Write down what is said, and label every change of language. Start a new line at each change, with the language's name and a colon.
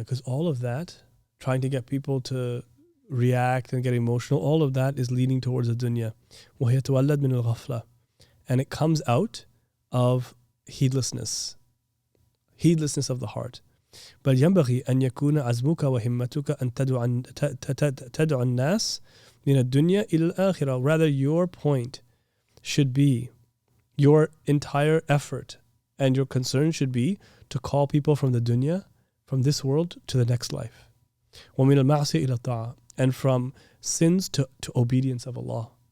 English: Because all of that, trying to get people to react and get emotional, all of that is leading towards the dunya.
Arabic: وَهِيَ تُوَلَّدْ مِنَ الْغَفْلَةِ.
English: And it comes out of heedlessness of the heart.
Arabic: بل ينبغي أن يكون عزمك وهمتك أن تدعو الناس من الدنيا إلى الآخرة.
English: Rather, your point should be, your entire effort and your concern should be to call people from the dunya, from this world to the next life.
Arabic: ومن المعصية إلى الطاعة.
English: And from sins to obedience of Allah.